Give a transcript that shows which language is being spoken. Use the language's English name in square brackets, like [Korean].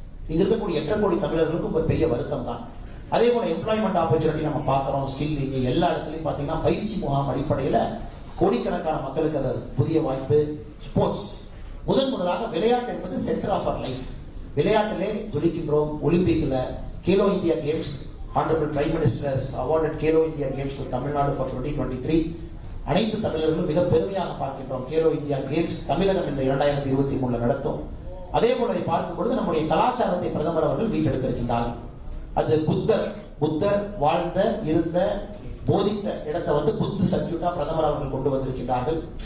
[Tamil] இங்க இருக்கக்கூடிய 8 கோடி தமிழர்களுக்கும் ஒரு பெரிய வருத்தம் தான். அதே போல எம்ப்ளாய்மெண்ட் ஆப்பர்ச்சுனிட்டி நம்ம பார்க்கிறோம். ஸ்கில் இங்க எல்லா இடத்துலையும் பார்த்தீங்கன்னா பயிற்சி முகாம் அடிப்படையில் கோடிக்கணக்கான மக்களுக்கு அது புதிய வாய்ப்பு. ஸ்போர்ட்ஸ் முதலாக விளையாட்டு என்பது [English] Centre of our life. [Tamil] விளையாட்டிலே ஜொலிக்கின்றோம். ஒலிம்பிக்ல Khelo India games, [English] Honorable Prime Minister has awarded Kelo India Games to Tamil Nadu for 2023. [Tamil] அனைத்து தமிழர்களும் மிக பெருமையாக பார்க்கின்றோம். கேலோ இந்தியா கேம்ஸ் தமிழகம் இந்த 2023 நடத்தும். அதே போல பார்க்கும் பொழுது நம்முடைய கலாச்சாரத்தை பிரதமர் அவர்கள் மீட்டெடுத்திருக்கின்றார்கள். அது புத்தர் வாழ்ந்த இருந்த போதித்த இடத்தை புத்து சர்க்கியூட்டா பிரதமர் அவர்கள் கொண்டு வந்திருக்கின்றார்கள்.